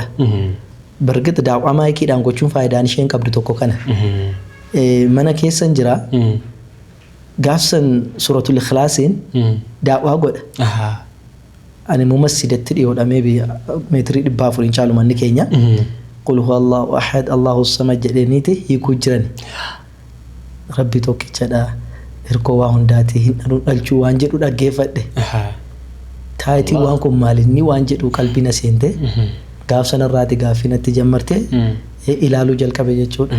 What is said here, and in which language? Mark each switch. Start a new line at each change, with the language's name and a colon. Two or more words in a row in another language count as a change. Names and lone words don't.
Oromo: Bargata daawwaa maayikiidhaan gochuun faayidaan isheen qabdu tokko kana. Mana keessan jira. Gaafsan suratul ikhlaasiin daawwaa godha. Ani immoo masjidatti dhiyoodhamee meetirii 400 caalu manni keenya.
Arabic: قل هو الله أحد الله الصمد
Oromo: jedhaniiti hiikuu jiran. Rabbi tokkichadha. Hirkoo waa hundaati hin dhalchuu waan jedhu dhaggeeffadhe. Taayitii waan kun maalinni waan jedhu qalbiina seente. Gaafsan irraati gaaffinatti jammarte ilaaluu jalqabe jechuudha.